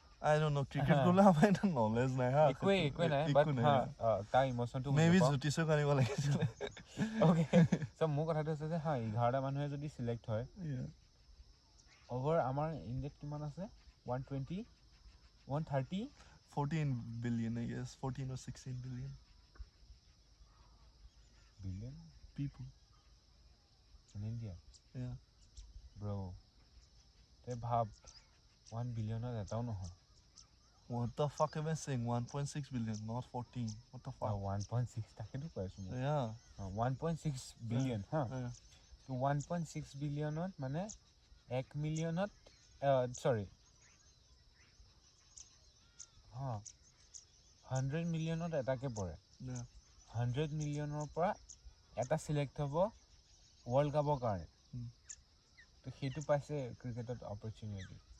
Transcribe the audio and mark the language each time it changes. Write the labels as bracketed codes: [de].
[en] I don't know [as] cricket গ'লে আমাৰ এটা নলেজ নাই হা একোৱে নাই বাট তাৰ ইমোচনটো মেবি জ্যোতিষক আনিব লাগিছিলে অ'কে চ' মোৰ কথাটো হৈছে যে 11টা মানুহে যদি চিলেক্ট হয় অভাৰ আমাৰ ইণ্ডিয়াত কিমান আছে 120 130 [en] 14 billion I guess 14 or 16 billion people in India bro they ভাব 1 billion [as] এটাও নহয় [en] what the fuck am I saying 1.6 billion not 14 what the fuck [as] 1.6 তাকেতো কৈ আছো 1.6 billion হা তো 1.6 বিলিয়নত মানে 1 মিলিয়নত সৰি 100 মিলিয়নত এটাকে পৰে 100 মিলিয়নৰ পৰা এটা চিলেক্ট হ'ব ৱৰ্ল্ড কাপৰ কাৰণে তো সেইটো পাইছে ক্ৰিকেটত অপৰচুনিটি